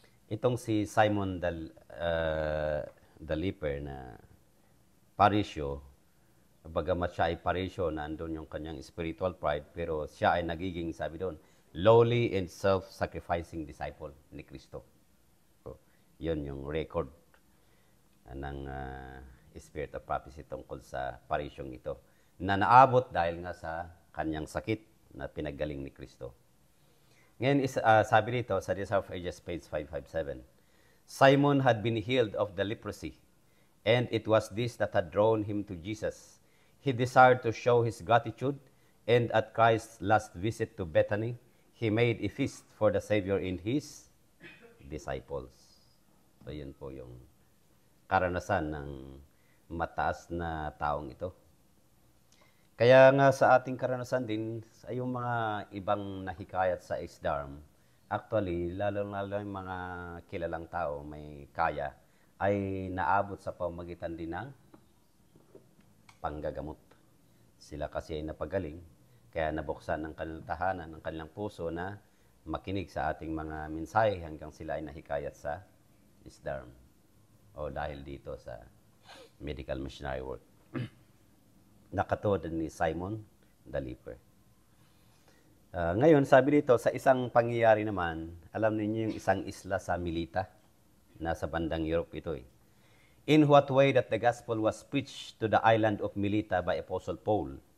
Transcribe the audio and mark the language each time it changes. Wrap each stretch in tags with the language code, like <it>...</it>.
<tl>Itong si Simon the Leper na parisyo, bagamat siya ay parisyo, nandun yung kanyang spiritual pride, pero siya ay nagiging, sabi doon,</tl> <en>lowly and self-sacrificing disciple</en> <tl>ni Kristo. So, yun yung record ng Spirit of Prophecy tungkol sa parisyong ito, na naabot dahil nga sa kanyang sakit na pinaggaling ni Kristo. Ngayon, sabi dito sa</tl> <en>Desire of Ages, page 557, Simon had been healed of the leprosy, and it was this that had drawn him to Jesus. He desired to show his gratitude, and at Christ's last visit to Bethany, he made a feast for the Savior in his disciples.</en> <tl>So, yun po yung karanasan ng mataas na taong ito. Kaya nga sa ating karanasan din, sa yung mga ibang nahikayat sa Isdarm, actually, lalo-lalo yung mga kilalang tao may kaya, ay naabot sa pamagitan din ng panggagamot. Sila kasi ay napagaling, kaya nabuksan ng kanilang tahanan, ng kanilang puso na makinig sa ating mga mensahe hanggang sila ay nahikayat sa Isdarm. O dahil dito sa medical missionary work. Nakatulad ni Simon the Leper. Ngayon, sabi dito, sa isang pangyayari naman, alam niyo yung isang isla sa Milita, nasa bandang Europe ito eh.</tl> <en>In what way that the gospel was preached to the island of Milita by Apostle Paul.</en>